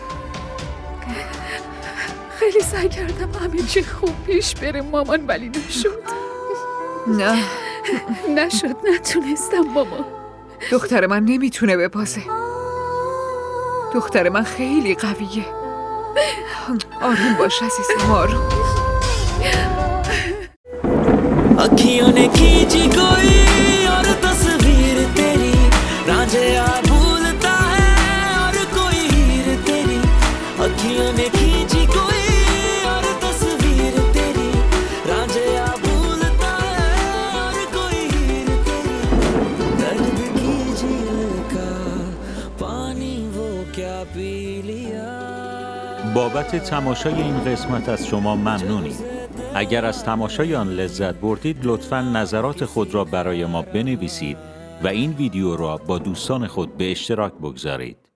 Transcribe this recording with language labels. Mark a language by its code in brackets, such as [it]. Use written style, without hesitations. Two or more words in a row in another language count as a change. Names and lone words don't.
[fa] خیلی سعی کردم همه چی خوب پیش بره مامان، ولی نشد. نشد، نتونستم مامان. دختر من نمیتونه ببازه. دختر من خیلی قویه. آروم باش عزیزم، آروم. [hi] अखियों ने खींची कोई और तस्वीर तेरी, रांझे भूलता है और कोई हीर तेरी। अखियों ने खींची कोई और तस्वीर तेरी, रांझे भूलता है और कोई हीर तेरी। दर्द की झील का पानी वो क्या पी लिया. [fa] بابت تماشای این قسمت از شما ممنونیم. اگر از تماشای آن لذت بردید لطفاً نظرات خود را برای ما بنویسید و این ویدیو را با دوستان خود به اشتراک بگذارید.